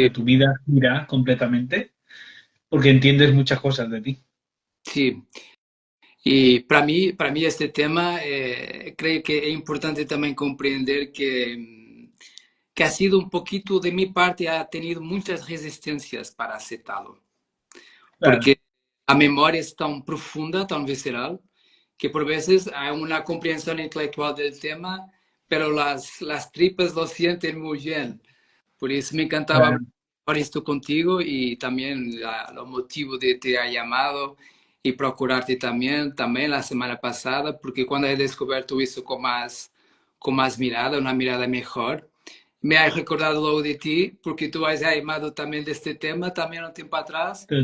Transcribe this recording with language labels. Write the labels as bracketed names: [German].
[Spanish] sea, tu vida gira completamente porque entiendes muchas cosas de ti. sí. Y para mí este tema creo que es importante también comprender que ha sido un poquito de mi parte, ha tenido muchas resistencias para aceptarlo. Claro, [Portuguese] Porque a memória é tão profunda, tão visceral, que por vezes há uma compreensão intelectual do tema, [Spanish] pero las tripas lo sienten muy bien. [Portuguese] Por isso me encantava [Spanish] claro. hablar esto contigo y también lo motivo de te ha llamado y procurarte también la semana pasada, porque cuando he descubierto eso con más mirada, una mirada mejor, me has recordado luego de ti, porque tú has llamado también de este tema también un tiempo atrás, y